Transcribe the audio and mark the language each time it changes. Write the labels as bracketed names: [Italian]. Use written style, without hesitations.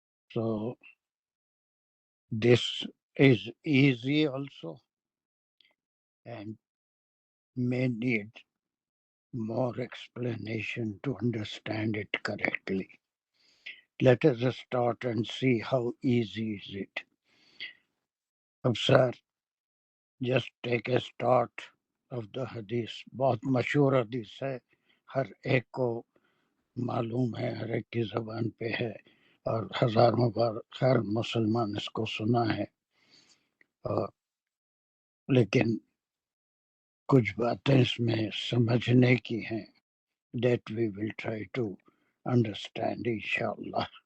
[English] So this is easy also and may need more explanation to understand it correctly. Let us start and see how easy is it. Sir, just take a start of the hadith. [Urdu] بہت مشہور حدیث ہے، ہر ایک کو معلوم ہے، ہر ایک کی زبان پہ ہے، اور ہزاروں بار ہر مسلمان اس کو سنا ہے، لیکن کچھ باتیں اس میں سمجھنے کی ہیں. [English] That we will try to understand [Arabic] انشاءاللہ.